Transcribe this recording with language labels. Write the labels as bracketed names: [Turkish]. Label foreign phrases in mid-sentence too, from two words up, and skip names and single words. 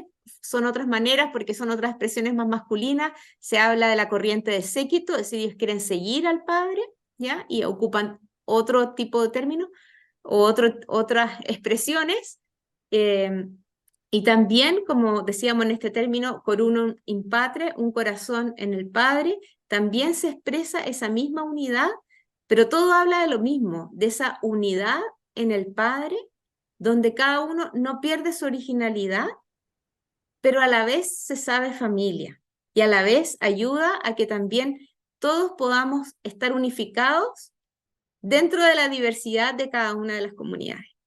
[Spanish] Son otras maneras porque son otras expresiones más masculinas, se habla de la corriente de séquito, es decir, ellos quieren seguir al Padre, ¿ya?, y ocupan otro tipo de términos o otras expresiones, y también, como decíamos en este término, [Latin] corunum in patre, [Spanish] un corazón en el Padre, también se expresa esa misma unidad, pero todo habla de lo mismo, de esa unidad en el Padre, donde cada uno no pierde su originalidad, pero a la vez se sabe familia, y a la vez ayuda a que también todos podamos estar unificados dentro de la diversidad de cada una de las comunidades.